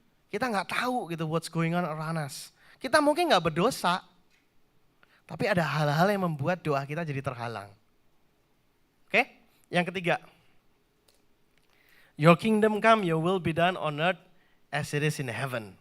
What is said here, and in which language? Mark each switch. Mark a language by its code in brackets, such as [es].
[id] Kita nggak tahu gitu [en] what's going on around us. [id] Kita mungkin nggak berdosa, tapi ada hal-hal yang membuat doa kita jadi terhalang. Oke? Yang ketiga, [en] your kingdom come, your will be done on earth as it is in heaven.